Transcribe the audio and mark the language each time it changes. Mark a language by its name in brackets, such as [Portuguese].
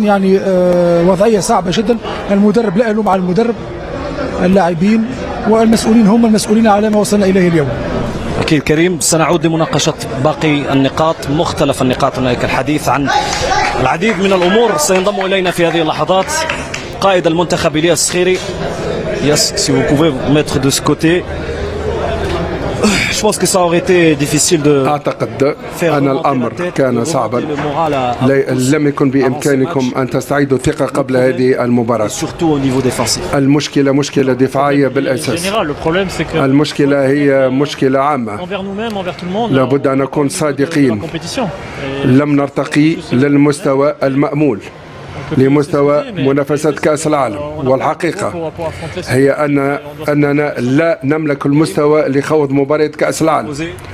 [Arabic] يعني وضعية صعبة جدا. المدرب لا ألوم على المدرب، اللاعبين والمسؤولين هم المسؤولين على ما وصلنا إليه اليوم. أكيد كريم، سنعود لمناقشة باقي النقاط، مختلف النقاط. هناك الحديث عن العديد من الأمور. سينضم إلينا في هذه اللحظات قائد المنتخب إلياس الصخيري. [French] Yes, si vous pouvez vous mettre de ce côté. Je pense que ça aurait été difficile de. [Arabic] أعتقد أن الأمر كان صعبا. لم يكن بإمكانكم أن تستعيدوا الثقة قبل هذه المباراة. المشكلة مشكلة دفاعية بالأساس. المشكلة هي مشكلة عامة. لابد أن نكون صادقين. لم نرتقي للمستوى المأمول، لمستوى منافسة كأس العالم، والحقيقة هي أننا لا نملك المستوى لخوض مباراة كأس العالم.